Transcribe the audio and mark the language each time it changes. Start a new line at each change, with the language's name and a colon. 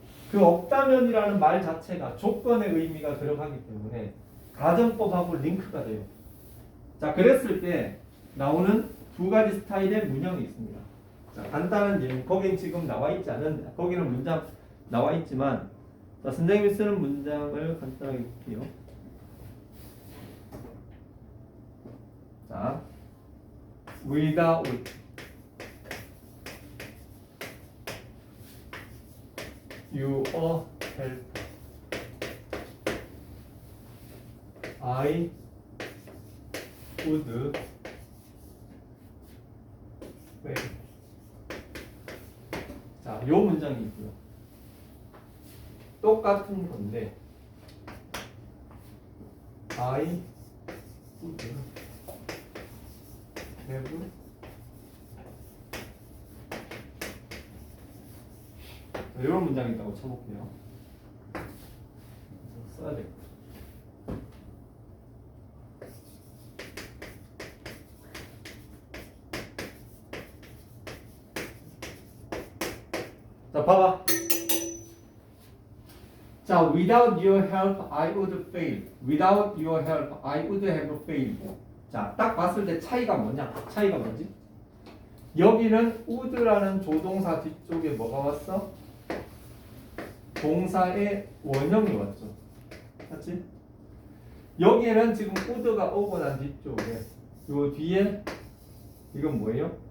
Korean: 그 없다면이라는 말 자체가 조건의 의미가 들어가기 때문에 가정법하고 링크가 돼요. 자, 그랬을 때 나오는 두 가지 스타일의 문형이 있습니다. 자, 간단한 예문. 거긴 지금 나와 있지 않은데, 거기는 문장 나와 있지만, 자, 선생님이 쓰는 문장을 간단하게 볼게요.
English: 자, without your help, I would fail.
Korean: 자, 요 문장이 있고요. 똑같은 건데
English: I would have
Korean: 이런 문장이 있다고 쳐볼게요. 써야 돼. 자, 봐봐.
English: 자, without your help, I would fail. Without your help, I would have failed.
Korean: 자, 딱 봤을 때 차이가 뭐냐? 차이가 뭐지? 여기는 would라는 조동사 뒤쪽에 뭐가 왔어? 동사의 원형이 왔죠. 맞지? 여기에는 지금 would가 오고 난 뒤쪽에 요 뒤에 이건 뭐예요?